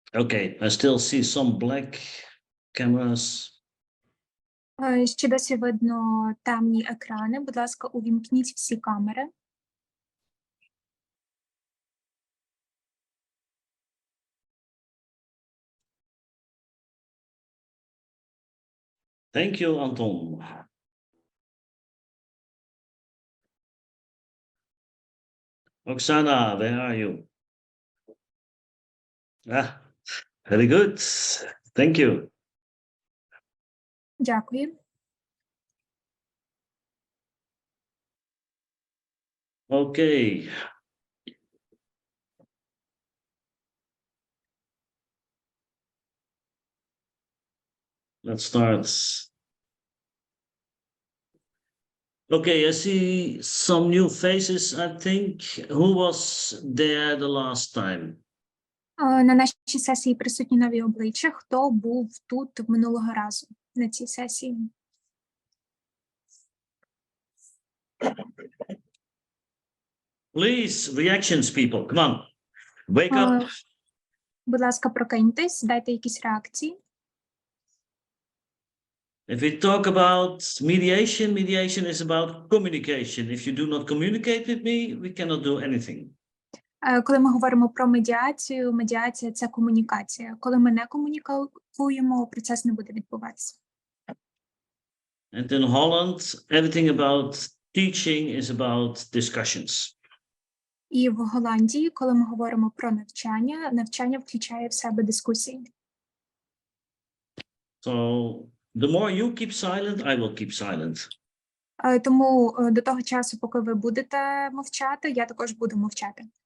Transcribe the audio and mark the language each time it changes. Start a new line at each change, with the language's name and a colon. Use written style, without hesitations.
English: Okay, I still see some black cameras.
Ukrainian: Ще досі видно темні екрани. Будь ласка, увімкніть всі камери.
English: Thank you, Anton. Oksana, where are you? Ah, very good. Thank you.
Ukrainian: Дякую.
English: Okay. Let's start. Okay, I see some new faces, I think. Who was there the last time?
Ukrainian: На нашій сесії присутні нові обличчя. Хто був тут минулого разу на цій сесії?
English: Please, reactions, people. Come on. Wake up.
Ukrainian: Будь ласка, прокиньтесь, дайте якісь реакції.
English: If we talk about mediation, mediation is about communication. If you do not communicate with me, we cannot do anything.
Ukrainian: Коли ми говоримо про медіацію, медіація – це комунікація. Коли ми не комунікуємо, процес не буде відбуватися.
English: And in Holland, everything about teaching is about discussions.
Ukrainian: І в Голландії, коли ми говоримо про навчання, навчання включає в себе дискусії.
English: So the more you keep silent, I will keep silent.
Ukrainian: Тому до того часу, поки ви будете мовчати, я також буду мовчати.